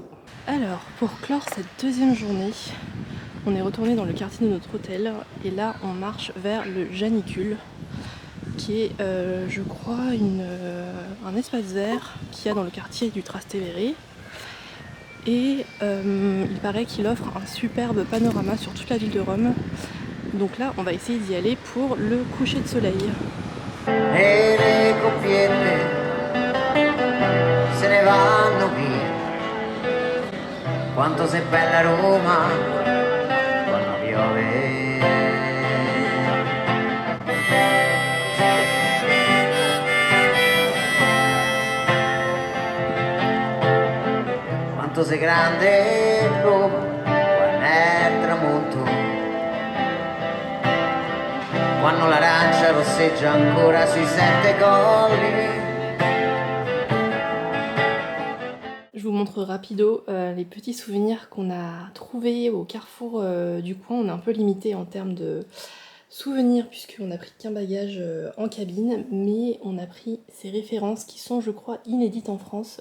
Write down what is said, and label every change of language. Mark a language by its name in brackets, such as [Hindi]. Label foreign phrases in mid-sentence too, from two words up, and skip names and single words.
[French] Alors pour clore cette deuxième journée, on est retourné dans le quartier de notre hôtel et là on marche vers le Janicule, qui est je crois un espace vert qu'il y a dans le quartier du Trastevere. Et il paraît qu'il offre un superbe panorama sur toute la ville de Rome. Donc là on va essayer d'y aller pour le coucher de soleil. [Italian] E le coppiette se ne vanno via. Quanto sei bella Roma quando piove. Quanto sei grande Roma quando è il tramonto. Quando l'arancia rosseggia ancora sui 7 colli. [French] Je vous montre rapido les petits souvenirs qu'on a trouvés au carrefour du coin. On est un peu limité en termes de souvenirs puisqu'on n'a pris qu'un bagage en cabine, mais on a pris ces références qui sont je crois inédites en France.